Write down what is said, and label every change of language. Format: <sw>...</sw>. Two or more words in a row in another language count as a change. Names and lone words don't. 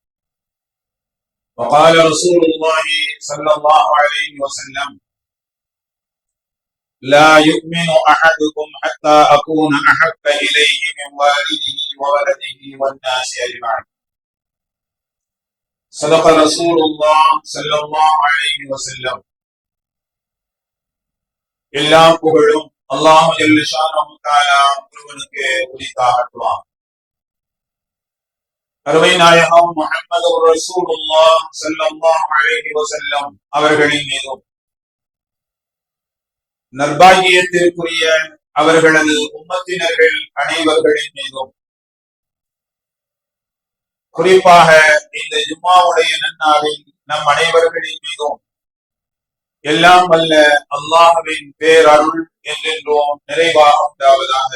<ar>وقال رسول الله صلى الله عليه وسلم: لا يؤمن أحدكم حتى أكون أحب إليه من والده وولده والناس أجمعين. صدق رسول الله صلى الله عليه وسلم.</ar> <ta>எல்லாம் புகழும் அல்லாஹ்</ta> <ar>جل شأنه تعالى</ar> <ta>ஒருவனுக்கு உரித்தாகட்டும். அருமை நாயகம் முஹம்மது ரசூலுல்லாஹ்</ta> <ar>صلى الله عليه وسلم</ar> <ta>அவர்களின் மீதும் நற்பாகியத்திற்குரிய அவர்களது உம்மத்தினர்கள் அனைவர்களின் மீதும் குறிப்பாக இந்த ஜும்மாவுடைய நன்னாளில் நம் அனைவர்களின் மீதும் எல்லாம் வல்ல அல்லாஹ்வின் பேரருள் என்றென்றோம் நிறைவாக உண்டாவதாக.</ta>